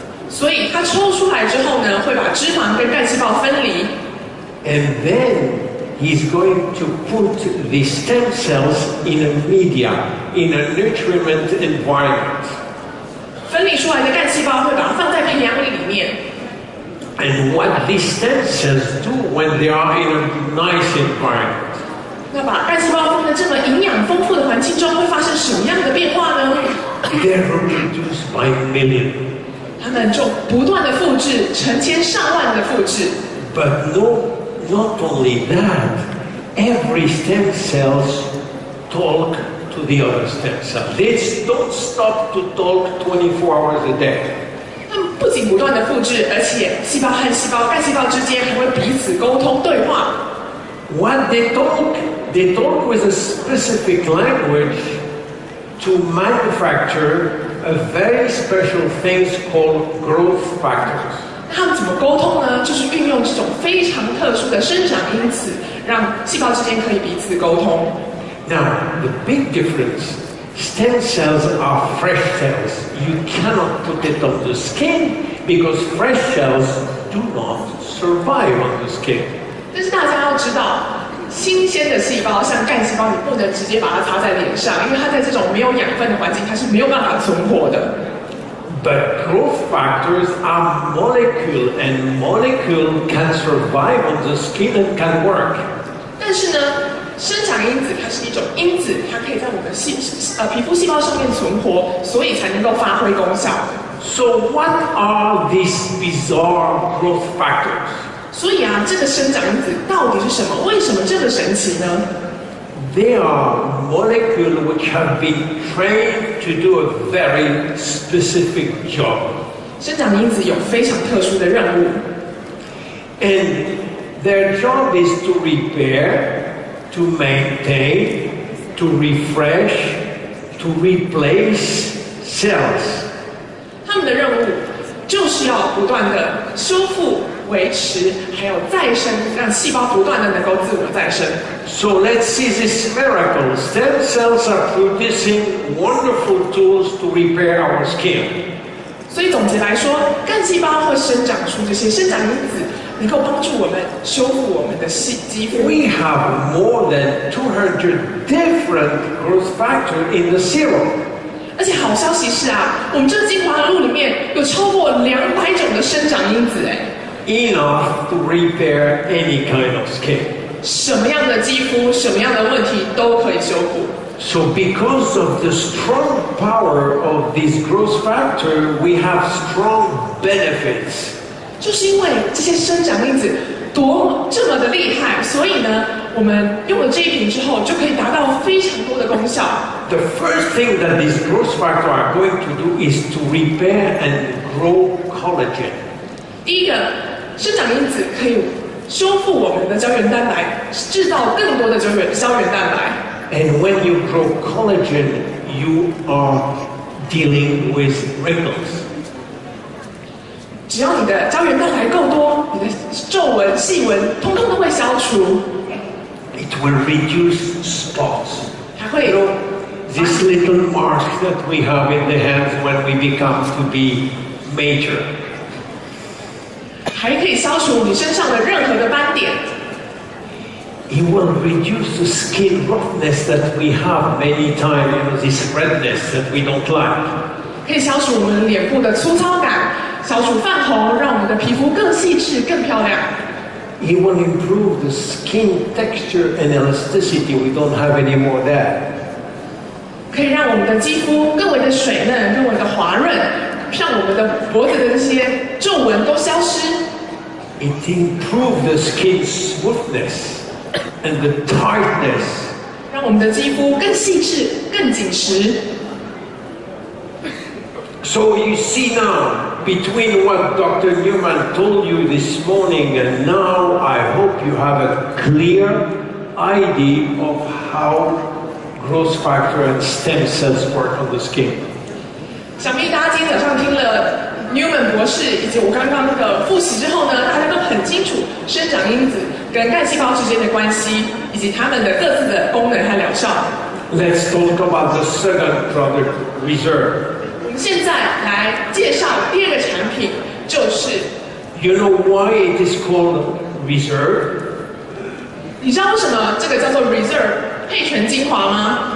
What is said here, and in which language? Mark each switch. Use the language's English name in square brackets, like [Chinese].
[Chinese] 所以它抽出来之后呢，会把脂肪跟干细胞分离。 [English] And then he's going to put the stem cells in a media, in a nutrient environment. [Chinese] 分离出来的干细胞会把它放在培养皿里面。 [English] And what these stem cells do when they are in a nice environment? [Chinese] 那把干细胞放在这么营养丰富的环境中，会发生什么样的变化呢？ [English] They're reproduced by millions. [Chinese] 它们就不断的复制，成千上万的复制。 [English] But not only that, every stem cells talk to the other stem cell. They don't stop to talk 24 hours a day. [Chinese] 它们不仅不断的复制，而且细胞和细胞、干细胞之间还会彼此沟通对话。 [English] What they talk with a specific language to manufacture a very special things called growth factors. [Chinese] 他们怎么沟通呢？就是运用这种非常特殊的生长因子，让细胞之间可以彼此沟通。 [English] Now, the big difference, stem cells are fresh cells. You cannot put it on the skin because fresh cells do not survive on the skin. [Chinese] 但是大家要知道，新鲜的细胞像干细胞，你不能直接把它擦在脸上，因为它在这种没有养分的环境，它是没有办法存活的。 [English] But growth factors are molecule, and molecule can survive on the skin and can work. [Chinese] 但是呢，生长因子它是一种因子，它可以在我们皮肤细胞上面存活，所以才能够发挥功效。 [English] So what are these bizarre growth factors? [Chinese] 所以啊，这个生长因子到底是什么？为什么这么神奇呢？ [English] They are molecules which have been trained to do a very specific job. [Chinese] 生长因子有非常特殊的任务， [English] And their job is to repair, to maintain, to refresh, to replace cells. [Chinese] 他们的任务就是要不断的修复、维持，还有再生，让细胞不断的能够自我再生。 [English] So let's see this miracle. Stem cells are producing wonderful tools to repair our skin. [Chinese] 所以总结来说，干细胞会生长出这些生长因子，能够帮助我们修复我们的肌肤。 [English] We have more than 200 different growth factors in the serum. [Chinese] 而且好消息是啊，我们这个精华露里面有超过200种的生长因子， [English] Enough to repair any kind of skin. [Chinese] 什么样的肌肤、什么样的问题都可以修复。 [English] So because of the strong power of this growth factor, we have strong benefits. [Chinese] 就是因为这些生长因子这么的厉害，所以呢，我们用了这一瓶之后，就可以达到非常多的功效。 [English] The first thing that these growth factors are going to do is to repair and grow collagen. [Chinese] 第一个，生长因子可以修复我们的胶原蛋白，制造更多的胶原蛋白。 [English] And when you grow collagen, you are dealing with wrinkles. [Chinese] 只要你的胶原蛋白够多，你的皱纹、细纹通通都会消除。 [English] It will reduce spots. [Chinese] 还会 [English] You know, this little mark that we have in the hands when we become to be major. [Chinese] 还可以消除你身上的任何的斑点。 [English] It will reduce the skin roughness that we have many times, you know, this redness that we don't like. [Chinese] 可以消除我们脸部的粗糙感，消除泛红，让我们的皮肤更细致、更漂亮。 [English] It will improve the skin texture and elasticity. We don't have any more of that. [Chinese] 可以让我们的肌肤更为的水嫩、更为的滑润，让我们的脖子的这些皱纹都消失。 [English] It improves the skin smoothness and the tightness. [Chinese] 让我们的肌肤更细致、更紧实。 [English] So you see now, between what Dr. Newman told you this morning and now, I hope you have a clear idea of how growth factor and stem cells work on the skin. [Chinese] 想必大家今天早上听了 Newman 博士以及我刚刚那个复习之后呢，大家都很清楚生长因子跟干细胞之间的关系，以及它们的各自的功能和疗效。 [English] Let's talk about the second product, Reserve. [Chinese] 我们现在来介绍第二个产品，就是 [English] You know why it is called Reserve? [Chinese] 你知道为什么这个叫做 Reserve 配全精华吗？